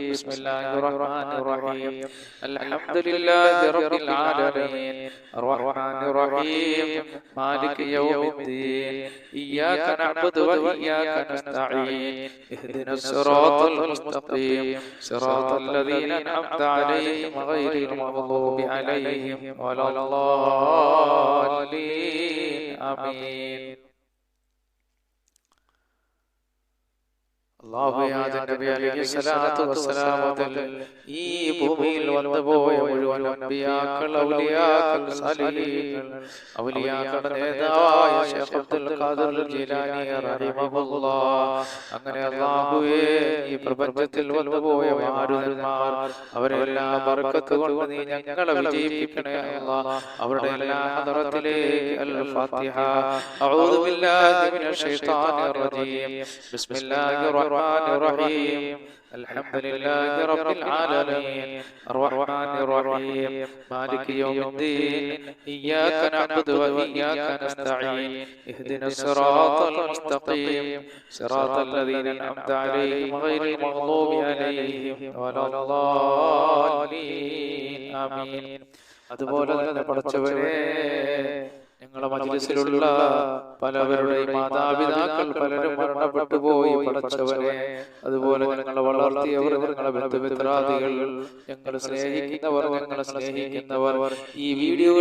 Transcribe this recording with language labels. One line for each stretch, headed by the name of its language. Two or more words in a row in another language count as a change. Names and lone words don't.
Arabic: بسم الله الرحمن الرحيم الحمد لله رب العالمين الرحمن الرحيم مالك يوم الدين إياك نعبد وإياك نستعين اهدنا الصراط المستقيم صراط الذين أنعمت عليهم غير المغضوب عليهم ولا الضالين آمين.
Malayalam: നബി
Arabic: عليه الصلاة والسلام
Malayalam: ഈ ഭൂമിയിൽ വന്നുപോയ മുഴുവൻ അമ്പിയാക്കൾ, ഔലിയാക്കൾ, സാലിഹീങ്ങൾ, ഔലിയാക്കളുടെ നേതാവായ ശൈഖ് അബ്ദുൽ ഖാദിർ ജീലാനി റഹിമഹുല്ലാഹ്, അങ്ങനെ അല്ലാഹുവേ ഈ പ്രപഞ്ചത്തിൽ വന്നുപോയ മാരുതന്മാർ അവരെല്ലാം ബർക്കത്ത് കൊണ്ട് നീ ഞങ്ങളെ വിജയിപ്പിക്കണേ അല്ലാഹ്. അവരുടെ എല്ലാ ഹദറത്തിലേക്ക് അൽ ഫാത്തിഹ.
Arabic: أعوذ بالله من الشيطان الرجيم. ബിസ്മില്ലാഹിർ الرحمن الرحيم. الحمد لله رب العالمين الرحمن الرحيم مالك يوم الدين إياك نعبد وإياك نستعين اهدنا الصراط المستقيم صراط الذين أنعمت عليهم غير المغضوب عليهم ولا الضالين آمين.
Malayalam: അതുപോലെ തന്നെ പടച്ചവനെ, ഞങ്ങളുടെ മജ്‌ലിസിലുള്ള പലവരുടെയും മാതാപിതാക്കൾ പലരും മരണപ്പെട്ടു പോയി പടച്ചവനെ. അതുപോലെ ഞങ്ങളെ വളർത്തിയവർ, ഞങ്ങളെ ബന്ധുമിത്രാദികൾ, ഞങ്ങൾ സ്നേഹിക്കുന്നവർ, ഞങ്ങളെ സ്നേഹിക്കുന്നവർ ഈ വീഡിയോകൾ